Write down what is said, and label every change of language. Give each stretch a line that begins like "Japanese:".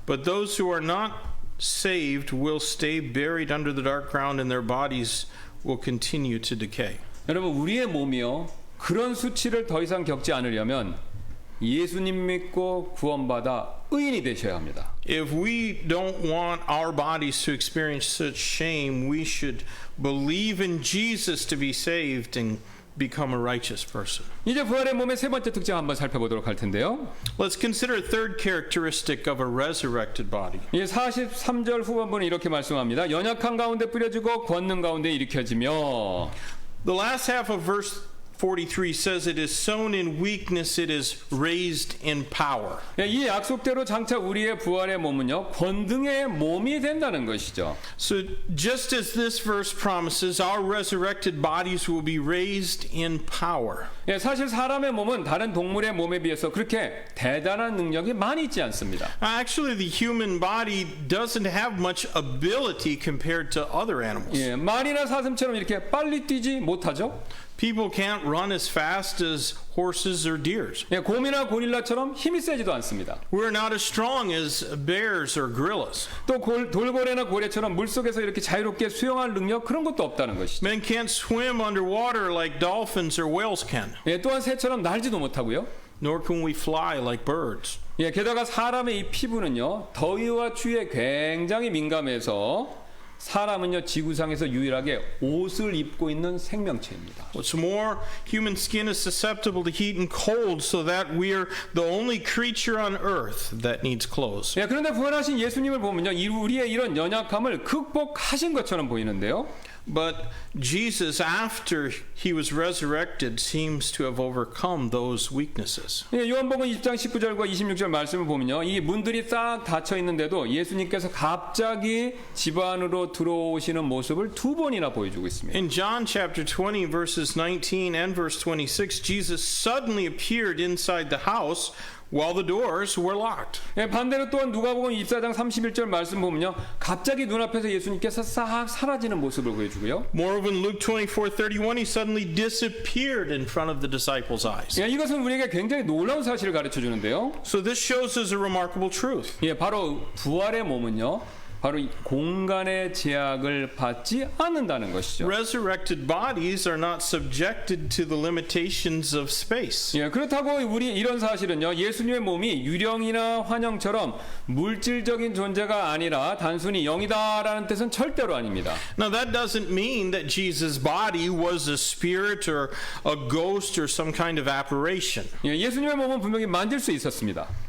English: But those who are not saved will stay buried under the dark ground, and their bodies will continue to decay.
Korean: 여러분, 우리의 몸이요, 그런 수치를 더 이상 겪지 않으려면 예수님 믿고 구원받아 의인이 되셔야 합니다.
English: If we don't want our bodies to experience such shame, we should believe in Jesus to be saved and become a righteous person.
Korean: 이제 부활의 몸의 세 번째 특징 한번 살펴보도록 할 텐데요.
English: Let's consider a third characteristic of a resurrected body.
Korean: 예, 43절 후반부는 이렇게 말씀합니다. 연약한 가운데 뿌려지고 권능 가운데 일으켜지며.
English: The last half of verse 43 says it is sown in weakness, it is raised in power.
Korean: 예, 이 약속대로 장차 우리의 부활의 몸은요, 권능의 몸이 된다는 것이죠.
English: So just as this verse promises, our resurrected bodies will be raised in power.
Korean: 예, 사실 사람의 몸은 다른 동물의 몸에 비해서 그렇게 대단한 능력이 많이 있지 않습니다.
English: Actually, the human body doesn't have much ability compared to other animals.
Korean: 예, 말이나 사슴처럼 이렇게 빨리 뛰지 못하죠.
English: People can't run as fast as horses or deers.
Korean: 예, 곰이나 고릴라처럼 힘이 세지도 않습니다.
English: We're not as strong as bears or gorillas.
Korean: 또 돌고래나 고래처럼 물속에서 이렇게 자유롭게 수영할 능력 그런 것도 없다는 것이죠.
English: Men can't swim underwater like dolphins or whales can.
Korean: 예, 또한 새처럼 날지도 못하고요.
English: Nor can we fly like birds.
Korean: 예, 게다가 사람의 이 피부는요, 더위와 추위에 굉장히 민감해서 사람은요, 지구상에서 유일하게 옷을 입고 있는 생명체입니다.
English: What's more, human skin is susceptible to heat and cold, so that we're the only creature on earth that needs clothes.
Korean: 예, 그런데 부활하신 예수님을 보면요, 우리의 이런 연약함을 극복하신 것처럼 보이는데요.
English: But Jesus, after he was resurrected, seems to have overcome those weaknesses.
Korean: 예, 요한복음 20장 19절과 26절 말씀을 보면요, 이 문들이 싹 닫혀 있는데도 예수님께서 갑자기 집 안으로 들어오시는 모습을 두 번이나 보여주고 있습니다.
English: In John chapter 20, verses 19 and verse 26, Jesus suddenly appeared inside the house while the doors were locked.
Korean: 예, 반대로 또한 누가복음 24장 31절 말씀 보면요, 갑자기 눈앞에서 예수님께서 싹 사라지는 모습을 보여주고요.
English: Moreover, in Luke 24:31, he suddenly disappeared in front of the disciples' eyes.
Korean: 예, 이것은 우리에게 굉장히 놀라운 사실을 가르쳐 주는데요.
English: So this shows us a remarkable truth.
Korean: 예, 바로 부활의 몸은요, 바로 이 공간의 제약을 받지 않는다는 것이죠.
English: Resurrected bodies are not subjected to the limitations of space.
Korean: 예, 그렇다고 우리 이런 사실은요, 예수님의 몸이 유령이나 환영처럼 물질적인 존재가 아니라 단순히 영이다라는 뜻은 절대로 아닙니다.
English: Now that doesn't mean that Jesus' body was a spirit or a ghost or some kind of apparition.
Korean: 예, 예수님의 몸은 분명히 만질 수 있었습니다.